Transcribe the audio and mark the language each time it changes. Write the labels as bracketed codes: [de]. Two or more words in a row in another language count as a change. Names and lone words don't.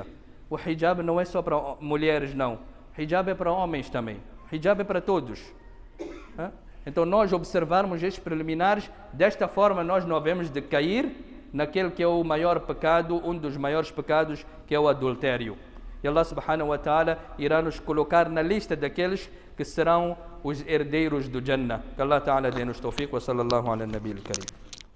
[pt] O hijab não é só para mulheres, não. O hijab é para homens também. O hijab é para todos. Então nós observarmos estes preliminares, desta forma nós não havemos de cair naquele que é o maior pecado, um dos maiores pecados, que é o adultério. E [ar] الله سبحانه وتعالى [pt] irá nos colocar na lista daqueles que serão os herdeiros do Jannah. Que [ar] الله تعالى [pt] dê-nos [ar] توفيق وصلى الله على النبي الكريم.